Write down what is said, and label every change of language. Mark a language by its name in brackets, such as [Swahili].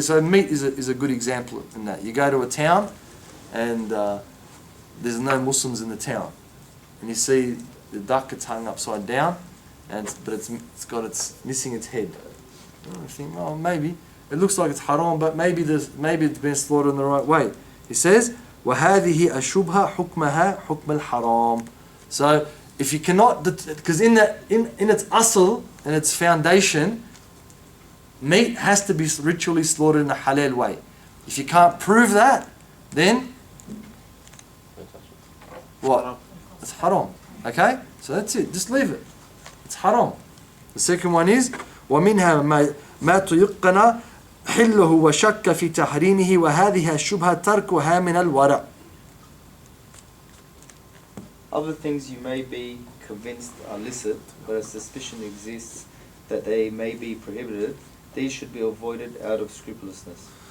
[English] So meat is a good example in that. You go to a town and there's no Muslims in the town. And you see the duck, it's hung upside down, but it's missing its head. And I think, well, maybe it looks like it's haram, but maybe it's been slaughtered in the right way. He says, [Arabic] وَهَذِهِ أَشُبْهَ حُكْمَهَا حُكْمَ الْحَرَامِ. [English] So if you cannot, because in its asl, in its foundation, meat has to be ritually slaughtered in a halal way. If you can't prove that, then what? It's haram. Okay? So that's it. Just leave it. It's haram. The second one is [Arabic] وَمِنْهَا مَا تُيُقَّنَ حِلُّهُ وَشَكَّ فِي تَحْرِيمِهِ وَهَذِهَا الشُّبْهَةَ تَرْكُهَا مِنَ الْوَرَعِ. [English] Other things you may be convinced are licit, but a suspicion exists that they may be prohibited. These should be avoided out of scrupulousness.